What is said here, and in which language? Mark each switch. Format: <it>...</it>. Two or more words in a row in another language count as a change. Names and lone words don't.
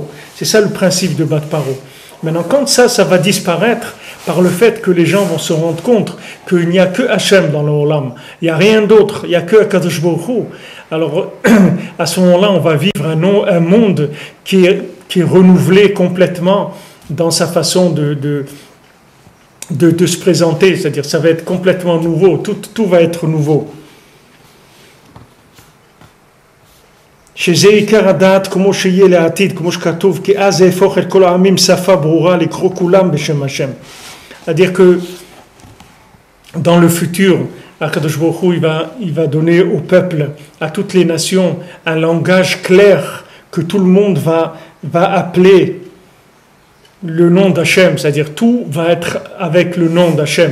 <fr>C'est ça le principe de Bat Paro. Maintenant, quand ça va disparaître par le fait que les gens vont se rendre compte qu'il n'y a que Hachem dans le Olam, il n'y a rien d'autre, il n'y a que Akadosh Baruch Hu. Alors, à ce moment-là, on va vivre un monde qui est renouvelé complètement dans sa façon de se présenter, c'est-à-dire ça va être complètement nouveau, tout va être nouveau.</fr> <he>שזה עיקר הדעת כמו שיהיה לעתיד, כמו שכתוב, כי אז יהפוך את כל העמים שפה ברורה לקרוא כולם בשם השם.</he> <fr>C'est-à-dire que dans le futur, Akadosh Baruch Hu, il va donner au peuple, à toutes les nations, un langage clair que tout le monde va appeler le nom d'Hachem, c'est-à-dire tout va être avec le nom d'Hachem.</fr>